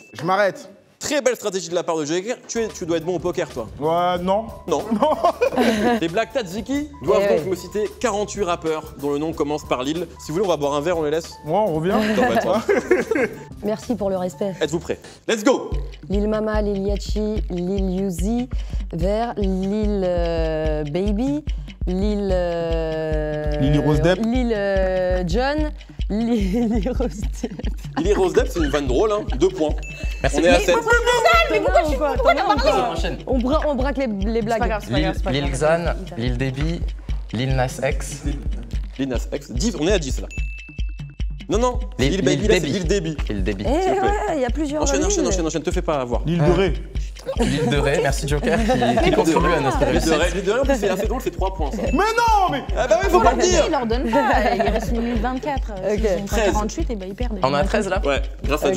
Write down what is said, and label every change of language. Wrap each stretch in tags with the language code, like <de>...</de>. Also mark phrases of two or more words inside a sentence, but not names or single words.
<fr>Je m'arrête. Très belle stratégie de la part de Joker. Tu dois être bon au poker, toi. Ouais, non. Non. Les Black Tadziki doivent Eh donc me citer 48 rappeurs dont le nom commence par Lil. Si vous voulez, on va boire un verre, on les laisse. Moi, on revient. Attends, bah, attends. Merci pour le respect. Êtes-vous prêts?</fr> <en>Let's go.</en> <fr>Lil Mama, Lil Yachty, Lil Uzi Vert, Lil Baby, Lil... Lil Rose Depp. Lil John, Lil Rose Depp. Lil Rose Depp, c'est une vanne drôle, hein. 2 points. Merci. On est à 7. Mais pourquoi tu Enchaîne. On braque les blagues. Lil Xan, Lil Debbie, Lil Nas X, Lil Nas X. 10, on est à 10 là. Non, Lil- Lil Baby, Lil là, c'est Debbie. Lil Debbie. Lil Debbie. Eh s'il vous plaît. ouais, il y a plusieurs Enchaîne, Lil. te fais pas avoir. L'île de Ré. Lil de Ré, merci Joker qui contribue à notre Lil réussite. de Ré, en plus, c'est assez drôle, c'est 3 points ça. Mais non, mais. Ah bah oui, faut pas le dire. Il leur donne pas. Il reste une minute 24. Ok. S'ils ont pas 13. 48, et ben ils perdent. On a 13 là Ouais, grâce à</fr>